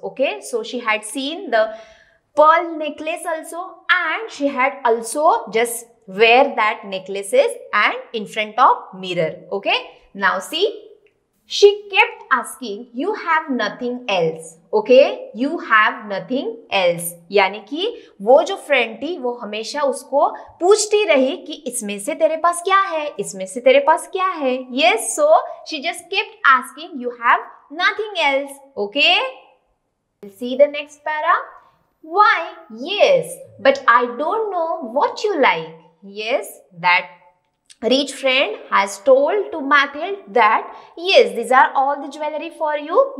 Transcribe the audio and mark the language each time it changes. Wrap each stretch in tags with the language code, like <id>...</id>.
<en>Okay, so she had seen the pearl necklace also, and she had also just wear that necklaces and in front of mirror. Okay, now see, she kept asking, "You have nothing else?" Okay, you have nothing else.</en> <hi>यानी कि वो जो friend थी वो हमेशा उसको पूछती रही कि इसमें से तेरे पास क्या है, इसमें से तेरे पास क्या है.</hi> <en>Yes, so she just kept asking, "You have nothing else?" Okay, we'll see the next para. Why? Yes, but I don't know what you like. Yes, that rich friend has told to Mathilde that, yes, these are all the jewelry for you.</en>